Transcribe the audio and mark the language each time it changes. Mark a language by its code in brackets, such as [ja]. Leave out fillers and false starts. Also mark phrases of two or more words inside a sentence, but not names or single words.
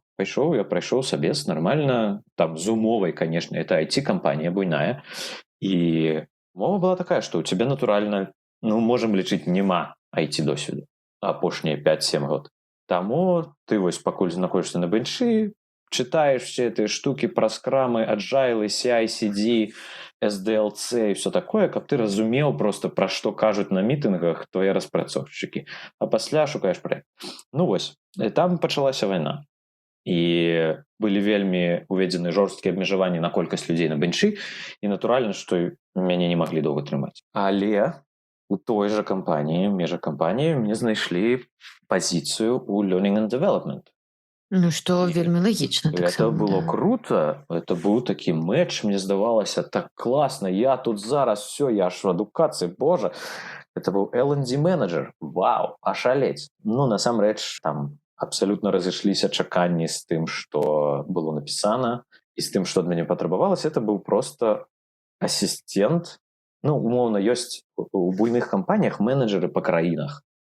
[be] Я прайшоў сабес нармальна, там з умовай, канешне, это IT-кампанія буйная. І мова была такая, што ў цябе натуральна, можам лічыць, няма IT-досведу апошнія 5-7 год. Таму ты вось пакуль знаходзішся на бэнчы, чытаеш [ru] все эти [be] штукі пра скрамы, аджайлы, CI/CD, SDLC і [ru] все такое, [be] каб ты разумеў проста, пра што кажуць на мітынгах твае распрацоўшчыкі. А пасля шукаеш праект. Вось. І там пачалася вайна. і былі вельмі уведзены жорсткія абмежаванні на колькасць людзей на бенчы, і натуральна, што мяне не маглі доўга трымаць. Але у той жа кампаніі, межакампаніі мне знайшлі пазіцыю ў [en] Learning and Development. [be] Ну, што вельмі лагічна. [ru] Это было круто, [be] это быў такі мэч, мне здавалася, так класна, я тут зараз, все, я ж в адукацыі, божа. Это быў L&D менеджер, вау, ашалець. Ну, насамрэч, там абсалютна разышліся чаканні з тым, што было напісана, і з тым, што ад мяне патрабавалася. Это быў просто асістент. Ну, умоўна, ёсць у буйных кампаніях менеджеры па краінах.